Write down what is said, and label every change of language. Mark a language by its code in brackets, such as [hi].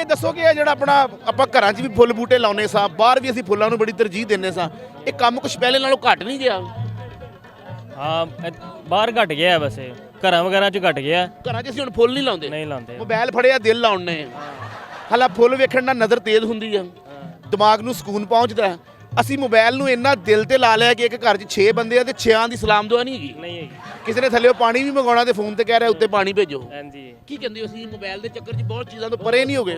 [pa] ਇਹ ਦੱਸੋ ਕਿ ਇਹ ਜਿਹੜਾ ਆਪਣਾ ਆਪਾਂ ਘਰਾਂ 'ਚ ਵੀ ਫੁੱਲ ਬੂਟੇ ਲਾਉਨੇ ਸਾਂ, ਬਾਹਰ ਵੀ ਅਸੀਂ ਫੁੱਲਾਂ ਨੂੰ ਬੜੀ ਤਰਜੀਹ ਦਿੰਦੇ ਸਾਂ, ਇਹ ਕੰਮ ਕੁਛ ਪਹਿਲੇ ਨਾਲੋਂ ਘਟ ਨਹੀਂ ਗਿਆ? [hi] हाँ बाहर घट गया है, वैसे घर वगैरह च घट गया है, [pa] ਘਰਾਂ 'ਚ ਅਸੀਂ ਹੁਣ ਫੁੱਲ ਨਹੀਂ ਲਾਉਂਦੇ, [hi] नहीं लाते। [pa] ਮੋਬਾਈਲ ਫੜਿਆ ਦਿਲ ਲਾਉਣੇ। ਹਾਲਾ ਫੁੱਲ ਵੇਖਣ ਨਾਲ ਨਜ਼ਰ ਤੇਜ਼ ਹੁੰਦੀ ਆ, ਦਿਮਾਗ ਨੂੰ ਸਕੂਨ ਪਹੁੰਚਦਾ। ਅਸੀਂ ਮੋਬਾਈਲ ਨੂੰ ਇੰਨਾ ਦਿਲ ਤੇ ਲਾ ਲਿਆ ਕਿ ਇੱਕ ਘਰ 'ਚ 6 ਬੰਦੇ ਆ ਤੇ 6ਾਂ ਦੀ ਸਲਾਮ ਦੁਆ ਨਹੀਂ ਹੈਗੀ। [hi] नहीं है [pa] ਕਿਸੇ ਨੇ ਥੱਲੇ ਪਾਣੀ ਵੀ ਮੰਗਾਉਣਾ ਤੇ ਫੋਨ ਤੇ ਕਹਿ ਰਿਹਾ ਉੱਤੇ ਪਾਣੀ ਭੇਜੋ। [hi] हाँ जी। [pa] ਕੀ ਕਹਿੰਦੇ ਹੋ, ਅਸੀਂ ਮੋਬਾਈਲ ਦੇ ਚੱਕਰ 'ਚ ਬਹੁਤ ਚੀਜ਼ਾਂ ਤੋਂ ਪਰੇ ਨਹੀਂ ਹੋ ਗਏ।